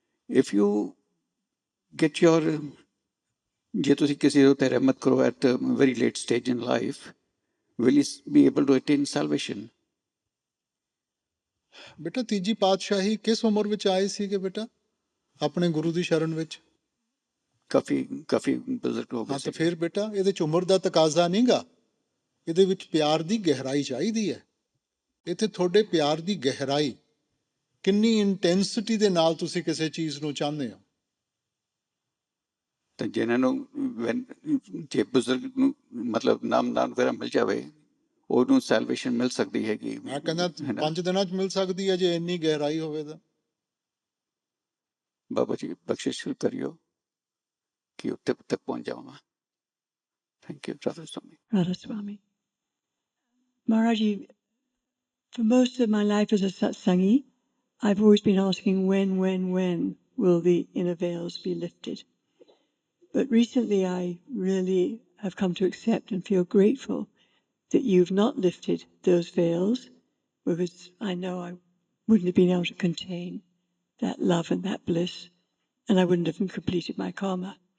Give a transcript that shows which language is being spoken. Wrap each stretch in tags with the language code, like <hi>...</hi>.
<en>If you get your,</en> <pa>ਜੇ ਤੁਸੀਂ ਕਿਸੇ ਉੱਤੇ ਰਹਿਮਤ ਕਰੋ</pa> <en>at a very late stage in life, will you be able to attain salvation?</en> <pa>ਬੇਟਾ ਤੀਜੀ ਪਾਤਸ਼ਾਹੀ ਕਿਸ ਉਮਰ ਵਿੱਚ ਆਏ ਸੀਗੇ ਬੇਟਾ ਆਪਣੇ ਗੁਰੂ ਦੀ ਸ਼ਰਨ ਵਿੱਚ? ਕਾਫੀ ਬਜ਼ੁਰਗ ਹੋ ਗਏ। ਹਾਂ ਤਾਂ ਫਿਰ ਬੇਟਾ ਇਹਦੇ ਚ ਉਮਰ ਦਾ ਤਕਾਜ਼ਾ ਨਹੀਂਗਾ, ਇਹਦੇ ਵਿੱਚ ਪਿਆਰ ਦੀ ਗਹਿਰਾਈ ਚਾਹੀਦੀ ਹੈ। ਇੱਥੇ ਤੁਹਾਡੇ ਪਿਆਰ ਦੀ ਗਹਿਰਾਈ ਕਿੰਨੀ ਇੰਟੈਂਸਿਟੀ ਦੇ ਨਾਲ ਤੁਸੀਂ ਕਿਸੇ ਚੀਜ਼ ਨੂੰ ਚਾਹੁੰਦੇ ਹੋ। ਤਾਂ ਜਿਹਨਾਂ ਨੂੰ ਜੇ ਬਜ਼ੁਰਗ ਨੂੰ ਮਤਲਬ ਨਾਮ ਵਗੈਰਾ ਮਿਲ ਜਾਵੇ ਉਹਨੂੰ ਸੈਲਵੇਸ਼ਨ ਮਿਲ ਸਕਦੀ ਹੈਗੀ। ਮੈਂ ਕਹਿੰਦਾ 5 ਦਿਨਾਂ ਚ ਮਿਲ ਸਕਦੀ ਹੈ ਜੇ ਇੰਨੀ ਗਹਿਰਾਈ ਹੋਵੇ ਤਾਂ। ਬਾਬਾ ਜੀ ਬਖਸ਼ਿਸ਼ ਕਰਿਓ ਕਿ ਉੱਤੇ ਤੱਕ ਪਹੁੰਚ ਜਾਵਾਂ।</pa> <en>Thank you Radha Swami. Radha Swami. Maharaji, for most of my life as a satsangi, I've always been asking when will the inner veils be lifted? But recently I really have come to accept and feel grateful that you've not lifted those veils, because I know I wouldn't have been able to contain that love and that bliss, and I wouldn't have completed my karma.</en>